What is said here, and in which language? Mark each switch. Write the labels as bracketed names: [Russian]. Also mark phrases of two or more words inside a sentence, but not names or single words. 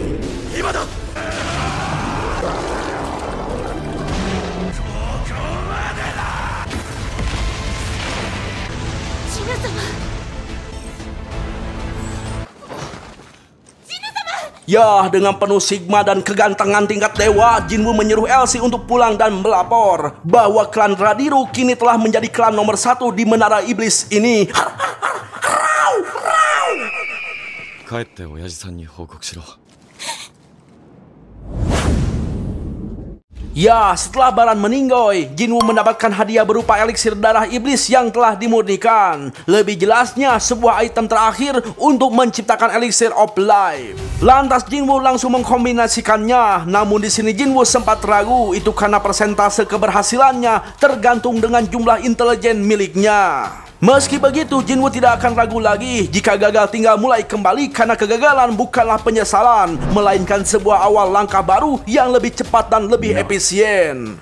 [Indonesian] Ya, dengan penuh sigma dan kegantengan tingkat dewa, Jinwoo menyuruh Elsie untuk pulang dan melapor bahwa klan Radiru kini telah menjadi klan nomor 1 di Menara Iblis ini. [Japanese] 帰って親父さんに報告しろ。 [Indonesian] Ya, setelah Baran meninggoy, Jinwoo mendapatkan hadiah berupa eliksir darah iblis yang telah dimurnikan. Lebih jelasnya, sebuah item terakhir untuk menciptakan eliksir [English] of life. [Indonesian] Lantas Jinwoo langsung mengkombinasikannya. Namun di sini Jinwoo sempat ragu, itu karena persentase keberhasilannya tergantung dengan jumlah intelijen miliknya. Meski begitu, Jinwoo tidak akan ragu lagi. Jika gagal tinggal mulai kembali, karena kegagalan bukanlah penyesalan, melainkan sebuah awal langkah baru yang lebih cepat dan lebih efisien.